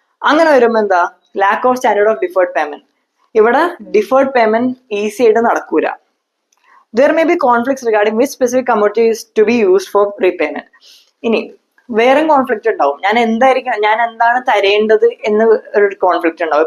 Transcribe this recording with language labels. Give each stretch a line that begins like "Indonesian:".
Malayalam: അങ്ങനെ വരുമ്പോ എന്താ, lack of standard of deferred payment. ഇവിടെ ഡിഫേർഡ് പേയ്മെന്റ് ഈസി ആയിട്ട് നടക്കൂല.
English: There may be conflicts regarding which specific commodity is to be used for repayment.
Malayalam: ഇനി വേറെ കോൺഫ്ലിക്റ്റ് ഉണ്ടാവും, ഞാൻ എന്താണ് തരേണ്ടത് എന്ന് ഒരു കോൺഫ്ലിക്റ്റ് ഉണ്ടാവും.